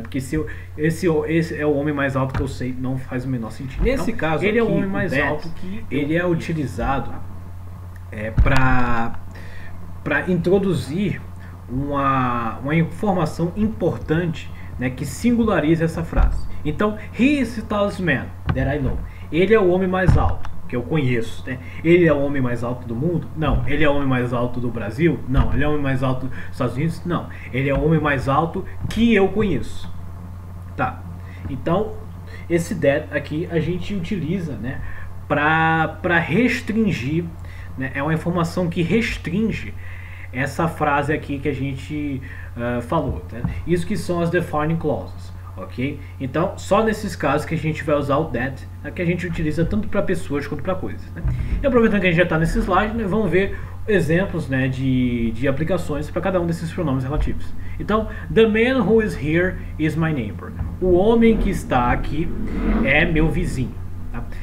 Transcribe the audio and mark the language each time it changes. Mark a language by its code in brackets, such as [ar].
[pt] Porque esse é o homem mais alto que eu sei, não faz o menor sentido. Nesse caso, ele aqui, é o homem mais alto que ele é utilizado para introduzir uma informação importante, né, que singulariza essa frase. [en] Então, he is the tallest man that I know. [pt] Ele é o homem mais alto que eu conheço, né? Ele é o homem mais alto do mundo? Não. Ele é o homem mais alto do Brasil? Não. Ele é o homem mais alto dos Estados Unidos? Não. Ele é o homem mais alto que eu conheço. Tá. Então, esse that aqui a gente utiliza, né, para restringir, né? É uma informação que restringe essa frase aqui que a gente falou, tá? Isso que são as defining clauses, ok? Então, só nesses casos que a gente vai usar o that, né, que a gente utiliza tanto para pessoas quanto para coisas, né? E aproveitando que a gente já está nesse slide, né, vamos ver exemplos, né, de aplicações para cada um desses pronomes relativos. [en] Então, the man who is here is my neighbor. [pt] O homem que está aqui é meu vizinho, tá?